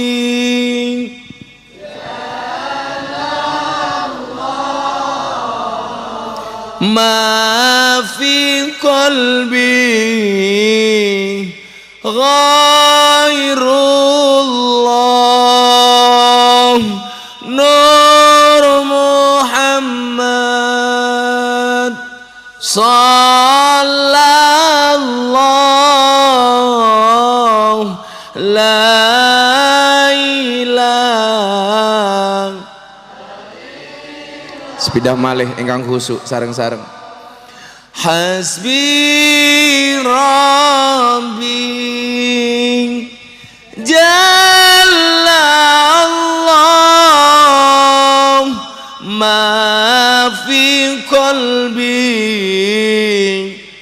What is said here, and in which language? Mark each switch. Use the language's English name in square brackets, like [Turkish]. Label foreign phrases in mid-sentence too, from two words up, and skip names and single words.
[Arabic] ما في قلبي غير الله نور محمد صلى الله لا إله [Javanese] sepidah malih ingkang khusuk sareng-sareng [Arabic] حسبي ربي جل الله ما في قلبي